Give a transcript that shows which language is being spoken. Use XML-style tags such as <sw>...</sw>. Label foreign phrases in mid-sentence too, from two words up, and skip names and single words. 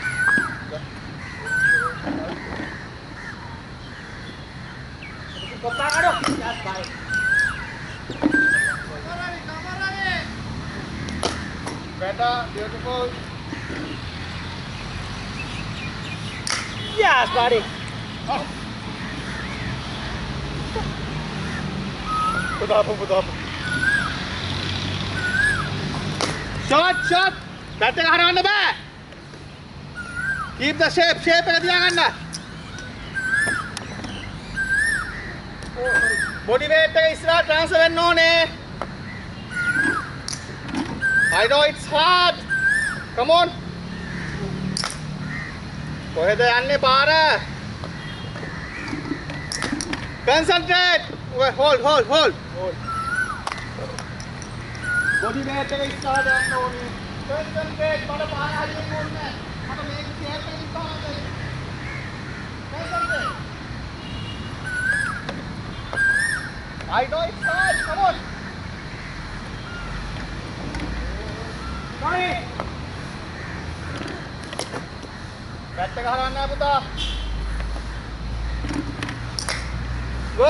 <en>Better, beautiful. Yes, buddy! Put up. Shot!</en> <si>Bat එක හරවන්න බෑ.</si> <en>Keep the shape</en> <si>එක තියාගන්න.</si> <en>Body weight</en> <si>එක ඉස්සරහට transfer වෙන්න ඕනේ.</si> <en>I know it's hard. Come on.</en> <si>කොහෙද යන්නේ පාර?</si> <en>Concentrate. Hold. Body weight</en> <si>එක ඉස්සරහට යන්න ඕනේ. Concentrate. මට පාර හරියන්න ඕනේ. මට මේක share එකකින් තමයි.</si> <en>Concentrate. I know it's hard. Come on. Sorry.</en> <si>Bat එක හරවන්න පුතා.</si> <en>Good.</en>